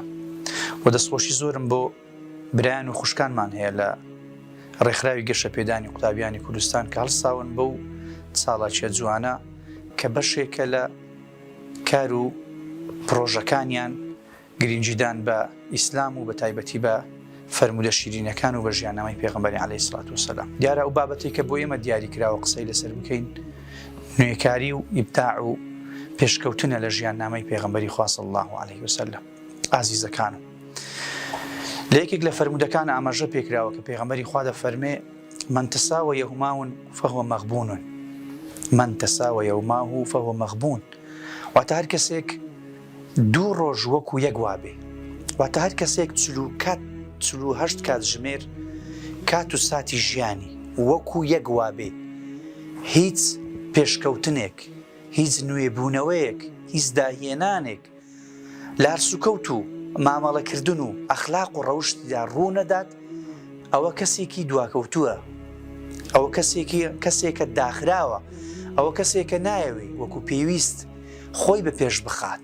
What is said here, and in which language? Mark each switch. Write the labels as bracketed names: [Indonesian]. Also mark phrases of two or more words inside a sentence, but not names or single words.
[Central Kurdish] و دەستخۆشی زۆرم بۆ برایان و خوشکانمان هەیە لە ڕێکخراوی گەشە پێدانی قوتابیانی کوردستان کە هەڵساون بەو ساڵاچیە جوانە کە بەشێکە لە کار و پرۆژەکانیان گرنگیدان بە ئیسلام و بە تایبەتی بە فەرمودە شیرینەکان و بە ژیاننامەی پێغەمبەری [Arabic] عەلەیهی سەڵات وسەلام. [Central Kurdish] دیارە ئەو بابەتێک کە بۆ ئێمە دیاری کراوە قسەی لەسەر بکەین نوێکاری و ئیبداع و پێشکەوتنە لە ژیاننامەی پێغەمبەری خوا [Arabic] صلی الله عليه وسلم. [Central Kurdish] ئازیزەکانم، لە یەکێک لە فەرمودەکان ئاماژە پێکراوە کە پێغەمبەری خوا دەفەرمێ [Arabic] من تساوى يوماه فهو مغبون، من تساوى يوماه فهو مغبون. [Central Kurdish] واتە هەر کەسێک دوو ڕۆژ وەکو یەک وابێ، واتە هەر کەسێک 48 کات ژمێر کات و ساتی ژیانی وەکو یەک وابێ، هیچ پێشکەوتنێک، هیچ نوێبوونەوەیەک، هیچ داهێنانێک لە هەرسوکەوت و مامەڵەکردن و ئەخلاق و ڕەوشتیدا ڕوو نەدات، ئەوە کەسێکی دواکەوتووە، ئەوە کەسێکە داخراوە، ئەوە کەسێکە نایەوێ وەکو پێویست خۆی بە پێش بخات.